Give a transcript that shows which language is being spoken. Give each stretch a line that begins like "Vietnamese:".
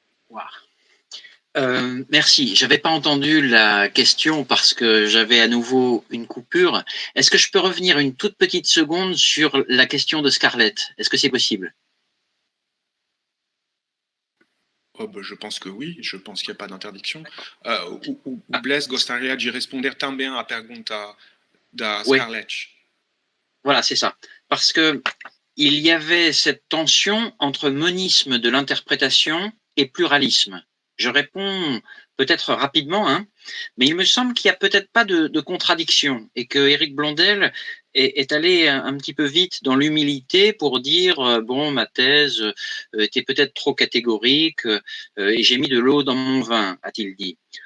French: Wow. Merci. Je n'avais pas entendu la question parce que j'avais à nouveau une coupure. Est-ce que je peux revenir une toute petite seconde sur la question de Scarlett? Est-ce que c'est possible? Oh, ben, je pense que oui, je pense qu'il n'y a pas d'interdiction.
Portuguese: O Blaise gostaria de responder também à pergunta da Scarlett.
French: Oui. Voilà, c'est ça. Parce que il y avait cette tension entre monisme de l'interprétation et pluralisme. Je réponds peut-être rapidement, hein, mais il me semble qu'il n'y a peut-être pas de contradiction et que Eric Blondel est allé un petit peu vite dans l'humilité pour dire bon, ma thèse était peut-être trop catégorique et j'ai mis de l'eau dans mon vin, a-t-il dit.